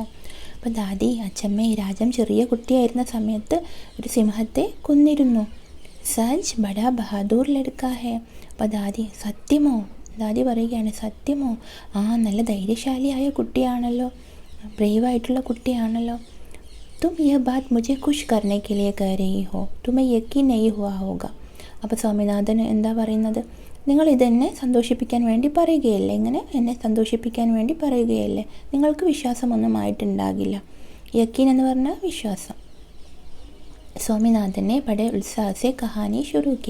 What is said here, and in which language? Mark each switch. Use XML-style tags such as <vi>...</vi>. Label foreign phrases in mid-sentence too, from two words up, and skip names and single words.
<ml>അപ്പോൾ ദാദി, അച്ഛമ്മേ, രാജം ചെറിയ കുട്ടിയായിരുന്ന സമയത്ത് ഒരു സിംഹത്തെ കൊന്നിരുന്നു.</ml> <hi>सच बड़ा बहादुर लड़का है.</hi> <ml>അപ്പോൾ ദാദി, സത്യമോ? ദാദി പറയുകയാണ്, സത്യമോ? നല്ല ധൈര്യശാലിയായ കുട്ടിയാണല്ലോ, ബ്രേവായിട്ടുള്ള കുട്ടിയാണല്ലോ.</ml> <hi>तुम यह बात മുझे खुश करने के लिए कह रही हो, तुम्हें यकीन नहीं हुआ होगा.</hi> <ml>അപ്പോൾ സ്വാമിനാഥൻ എന്താ പറയുന്നത്? നിങ്ങൾ ഇതെന്നെ സന്തോഷിപ്പിക്കാൻ വേണ്ടി പറയുകയല്ലേ, ഇങ്ങനെ എന്നെ സന്തോഷിപ്പിക്കാൻ വേണ്ടി പറയുകയല്ലേ, നിങ്ങൾക്ക് വിശ്വാസമൊന്നും ആയിട്ടുണ്ടാകില്ല. യക്കീൻ എന്ന് പറഞ്ഞാൽ വിശ്വാസം.</ml> <hi>स्वामीनाथन ने बड़े उत्साह से कहानी शुरू की.</hi>